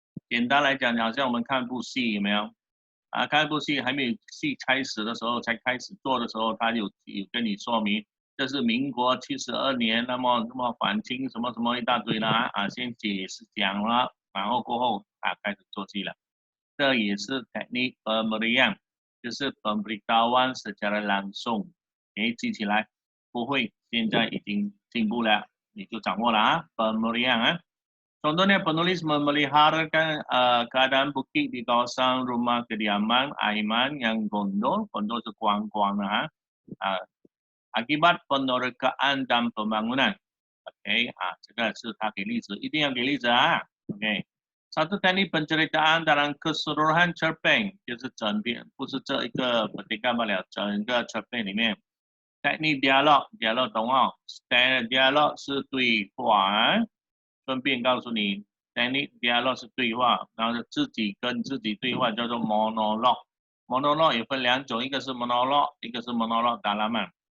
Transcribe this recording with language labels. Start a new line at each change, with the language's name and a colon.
Chinese: 简单来讲，好像我们看部戏，有没有？看部戏还没有戏开始的时候，才开始做的时候，他有跟你说明，这是民国72年，那么反清什么什么一大堆的先解释讲了，然后过后开始做戏了。这也是 teknik pemberian， 就是 pemberitahuan secara langsung。
Malay: 记起来，不会，现在已经进步了，你就掌握了 pemberian Contohnya penulis memeliharakan keadaan bukit di kawasan rumah kediaman Aiman yang gondol itu kuang-kuang akibat penerokaan dan pembangunan.
Chinese: OK， 这个是他给例子，一定要给例子OK， satu teknik penceritaan dalam keseluruhan cerpen，就是整篇，不是这一个 petikan 罢了，整个 cerpen 里面。 teknik dialog 懂哦 ？dialog 是对话顺便告诉你 ，teknik dialog 是对话，然后自己跟自己对话叫做 monolog。monolog 也分2种，一个是 monolog， 一个是 monolog dalaman。